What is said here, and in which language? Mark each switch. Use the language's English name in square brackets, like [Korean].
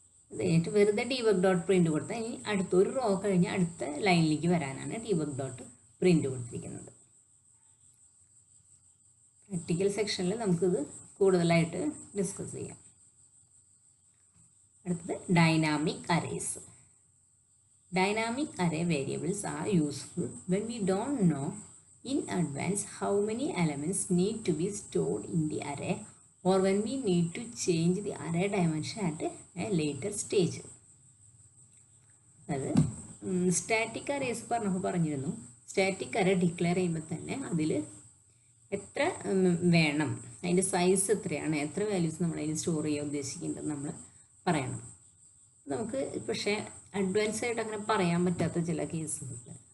[Malayalam] അത് കഴിഞ്ഞിട്ട് വെറുതെ ഡീബഗ് ഡോട്ട് പ്രിൻറ്റ് കൊടുത്താൽ ഇനി അടുത്തൊരു റോ കഴിഞ്ഞ് അടുത്ത ലൈനിലേക്ക് വരാനാണ് ഡീബഗ് ഡോട്ട് പ്രിൻറ്റ് കൊടുത്തിരിക്കുന്നത്. പ്രാക്ടിക്കൽ സെക്ഷനിൽ നമുക്കിത് കൂടുതലായിട്ട് ഡിസ്കസ് ചെയ്യാം. അടുത്തത് dynamic arrays. [English] Dynamic array variables are useful when we don't know in advance how many elements need to be stored in the array, or when we need to change the array dimension at a later stage. [Malayalam] അത് static arrays പറഞ്ഞിരുന്നു. Static array declare ചെയ്യുമ്പോൾ തന്നെ അതിൽ എത്ര വേണം, അതിൻ്റെ size എത്രയാണ്, എത്ര വാല്യൂസ് നമ്മൾ അതിൽ സ്റ്റോർ ചെയ്യാൻ ഉദ്ദേശിക്കുന്നത് നമ്മൾ പറയണം. നമുക്ക് പക്ഷേ അഡ്വാൻസ് ആയിട്ട് അങ്ങനെ പറയാൻ പറ്റാത്ത ചില കേസുകളുണ്ട്.